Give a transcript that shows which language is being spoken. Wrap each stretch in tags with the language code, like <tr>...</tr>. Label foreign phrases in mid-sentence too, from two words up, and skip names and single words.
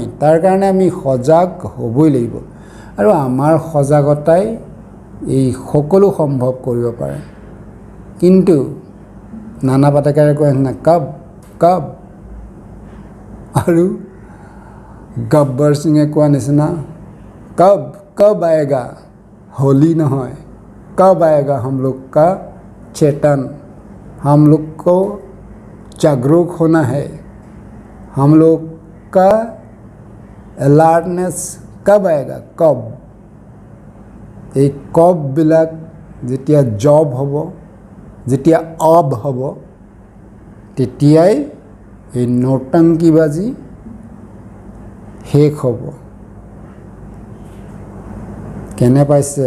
<as>তাৰ কাৰণে আমি সজাগ হ'বই লাগিব আৰু আমাৰ সজাগতাই এই সকলো সম্ভৱ কৰিব পাৰে। কিন্তু নানা পাটেকাৰে কয় না</as> <hi>कब कब,</hi> <as>আৰু গব্বৰ সিঙে কোৱা নিচিনা</as> <hi>कब कब आएगा,</hi> <as>হোলী নহয়,</as> <hi>कब आएगा हम लोग का चेतन, हम लोग को जागरूक होना है, हम लोग का अलर्टनेस कब आएगा, कब।</hi> <as>এই কববিলাক যেতিয়া জব হ'ব, যেতিয়া অব হ'ব, তেতিয়াই এই নৌটংকীবাজি শেষ হ'ব। কেনে পাইছে?</as>